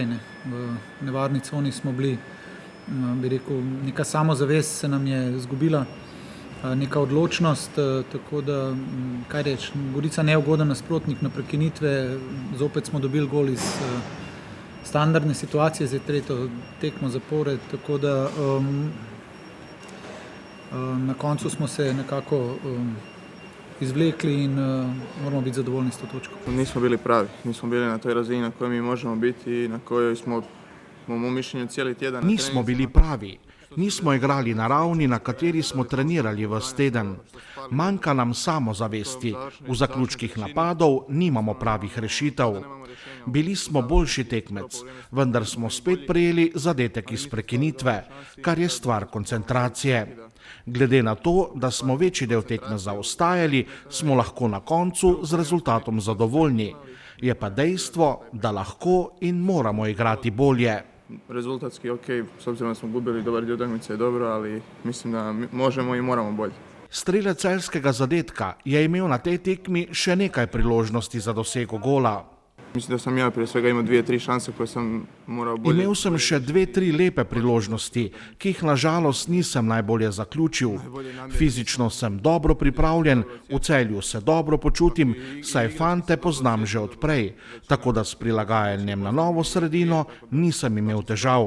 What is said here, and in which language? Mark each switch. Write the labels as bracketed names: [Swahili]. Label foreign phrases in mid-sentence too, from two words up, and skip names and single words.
[Slovenian] V nevarni coni smo bili, bi rekel, neka samozavest se nam je izgubila, neka odločnost, tako da, kaj reči, Gorica neugoden nasprotnik na prekinitve, zopet smo dobili gol iz standardne situacije, zdaj tretjo tekmo zapored, tako da na koncu smo se nekako izvlekli in moramo biti zadovoljni s to točko. [Croatian] Nismo bili pravi, nismo bili na toj razini na kojoj mi možemo biti i na kojoj smo, po mom mišljenju, cijeli tjedan. Nismo bili pravi. [Slovenian] Nismo igrali na ravni, na kateri smo trenirali ves teden. Manjka nam samozavesti. V zaključkih napadov nimamo pravih rešitev. Bili smo boljši tekmec, vendar smo spet prejeli zadetek iz prekinitve, kar je stvar koncentracije. Glede na to, da smo večji del tekme zaostajali, smo lahko na koncu z rezultatom zadovoljni. Je pa dejstvo, da lahko in moramo igrati bolje. [Croatian] Rezultatski ok, s obzirom da smo gubili dobar dio utakmice je dobro, ali mislim da možemo i moramo bolje. [Slovenian] Strelec celjskega zadetka je imel na tej tekmi še nekaj priložnosti za dosego gola. [Croatian] Mislim da sam ja prije svega imao 2-3 šanse koje sam morao bolje. [Slovenian] Imel sem še 2-3 lepe priložnosti, ki jih nažalost nisem najbolje zaključil. Fizično sem dobro pripravljen, v Celju se dobro počutim, saj fante poznam že odprej, tako da s prilagajanjem na novo sredino nisem imel težav.